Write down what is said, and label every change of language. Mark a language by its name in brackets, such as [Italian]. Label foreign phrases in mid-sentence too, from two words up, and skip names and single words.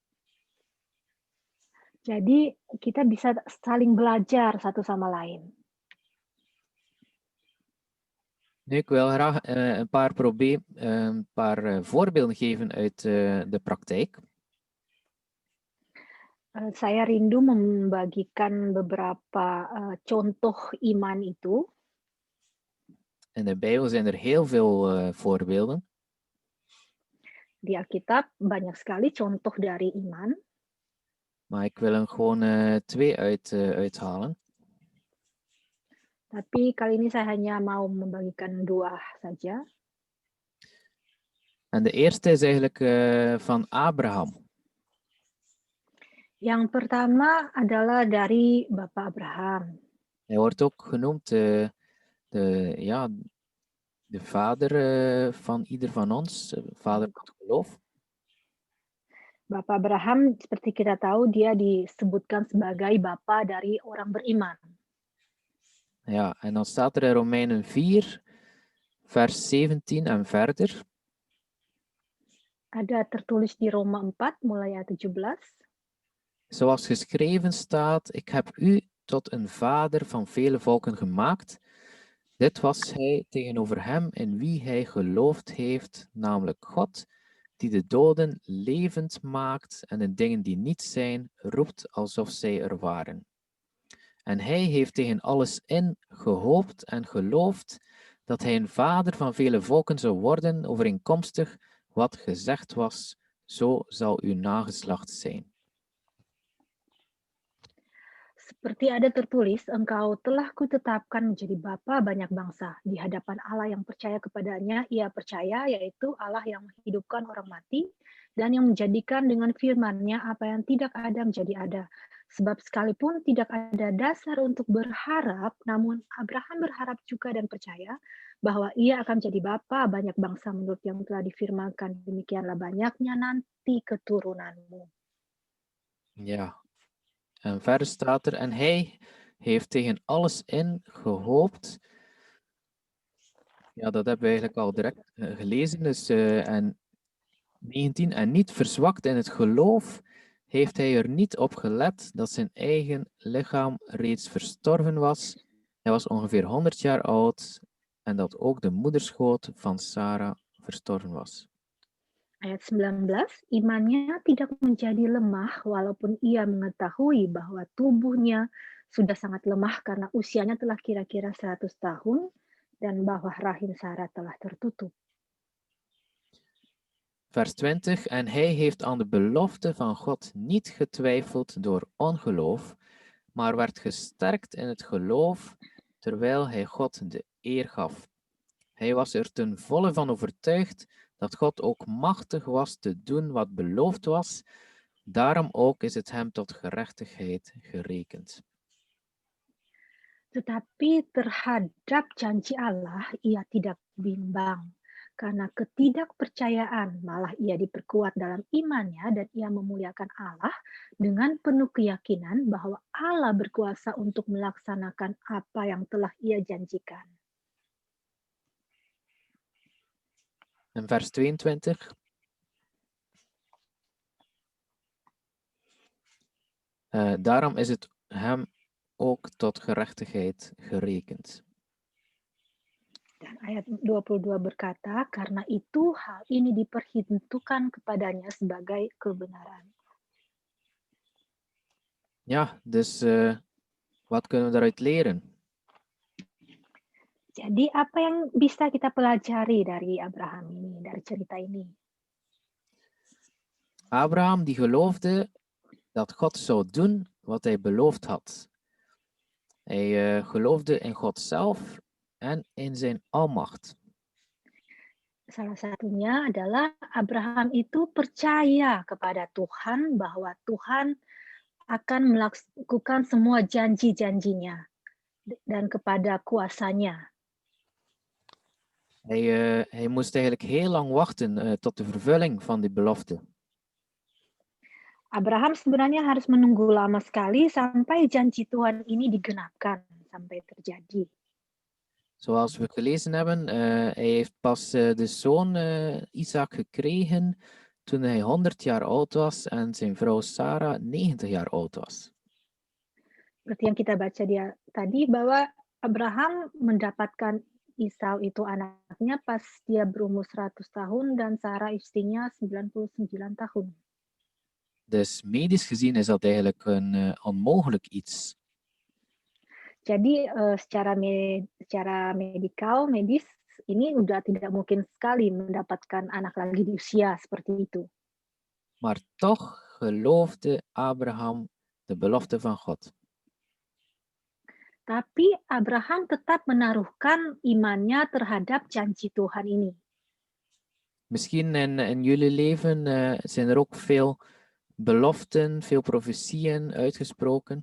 [Indonesian] Jadi kita bisa saling belajar satu sama lain. [Dutch] Nu, ik wil graag een paar voorbeelden geven uit de praktijk. [Indonesian] Saya rindu membagikan beberapa contoh iman itu. [Dutch] In de Bijbel zijn er heel veel voorbeelden. [Indonesian] Di Alkitab banyak sekali contoh dari iman. [Dutch] Maar ik wil er gewoon 2 uithalen. [Indonesian] Tapi kali ini saya hanya mau membagikan 2 saja. [Dutch] En de eerste is eigenlijk van Abraham. [Indonesian] Yang pertama adalah dari Bapak Abraham. [Dutch] Hij wordt ook genoemd de vader van ieder van ons, vader van het geloof. [Indonesian] Bapak Abraham, seperti kita tahu, dia disebutkan sebagai bapa dari orang beriman. [Dutch] Ja, en dan staat er in Romeinen 4, vers 17 en verder. [Indonesian] Ada tertulis di Roma 4, mulai ayat 17. [Dutch] Zoals geschreven staat, ik heb u tot een vader van vele volken gemaakt. Dit was hij tegenover hem in wie hij geloofd heeft, namelijk God, die de doden levend maakt en de dingen die niet zijn, roept alsof zij er waren. En hij heeft tegen alles in gehoopt en geloofd dat hij een vader van vele volken zou worden, overeenkomstig wat gezegd was, zo zal uw nageslacht zijn. [Indonesian] Seperti ada tertulis, engkau telah kutetapkan menjadi bapa banyak bangsa. Di hadapan Allah yang percaya kepadanya, ia percaya, yaitu Allah yang menghidupkan orang mati, dan yang menjadikan dengan firman-Nya apa yang tidak ada menjadi ada. Sebab sekalipun tidak ada dasar untuk berharap, namun Abraham berharap juga dan percaya bahwa ia akan menjadi bapa banyak bangsa menurut yang telah difirmankan. Demikianlah banyaknya nanti keturunanmu. [Dutch] Ja. En verder staat er, en hij heeft tegen alles in gehoopt. Ja, dat hebben we eigenlijk al direct gelezen. Dus, en 19, en niet verzwakt in het geloof, heeft hij er niet op gelet dat zijn eigen lichaam reeds verstorven was. Hij was ongeveer 100 jaar oud en dat ook de moederschoot van Sarah verstorven was. [Indonesian] Ayat 19, imannya tidak menjadi lemah walaupun ia mengetahui bahwa tubuhnya sudah sangat lemah karena usianya telah kira-kira 100 tahun dan bahwa rahim Sarah telah tertutup. [Dutch] Vers 20, en hij heeft aan de belofte van God niet getwijfeld door ongeloof, maar werd gesterkt in het geloof, terwijl hij God de eer gaf. Hij was er ten volle van overtuigd dat God ook machtig was te doen wat beloofd was, daarom ook is het hem tot gerechtigheid gerekend. [Indonesian] Tetapi terhadap janji Allah, ia tidak bimbang. Karena ketidakpercayaan, malah ia diperkuat dalam imannya dan ia memuliakan Allah dengan penuh keyakinan bahwa Allah berkuasa untuk melaksanakan apa yang telah ia janjikan. [Dutch] En vers 22. Daarom is het hem ook tot gerechtigheid gerekend. [Indonesian] Dan ayat 22 berkata, karena itu hal ini diperhitungkan kepadanya sebagai kebenaran. [Dutch] Ja, dus wat kunnen we daaruit leren? [Indonesian] Jadi apa yang bisa kita pelajari dari Abraham ini, dari cerita ini? [Dutch] Abraham die geloofde dat God zou doen wat hij beloofd had. Hij geloofde in God zelf en in zijn almacht. [Indonesian] Salah satunya adalah Abraham itu percaya kepada Tuhan bahwa Tuhan akan melakukan semua janji-janjinya dan kepada kuasanya. [Dutch] Hij moest eigenlijk heel lang wachten tot de vervulling van die belofte. [Indonesian] Abraham sebenarnya harus menunggu lama sekali sampai janji Tuhan ini digenapkan, sampai terjadi. [Dutch] Zoals we gelezen hebben, hij heeft pas de zoon Isaac gekregen toen hij 100 jaar oud was en zijn vrouw Sarah 90 jaar oud was. [Indonesian] Seperti yang kita baca tadi, bahwa Abraham mendapatkan Esau itu anaknya pas dia berumur 100 tahun dan Sarah istrinya 99 tahun. [Dutch] Dus medisch gezien is dat eigenlijk een onmogelijk iets. [Indonesian] Jadi secara medis ini udah tidak mungkin sekali mendapatkan anak lagi di usia seperti itu. [Dutch] Maar toch geloofde Abraham de belofte van God. [Indonesian] Tapi Abraham tetap menaruhkan imannya terhadap janji Tuhan ini. [Dutch] Misschien in jullie leven zijn er ook veel beloften, veel profetieën uitgesproken.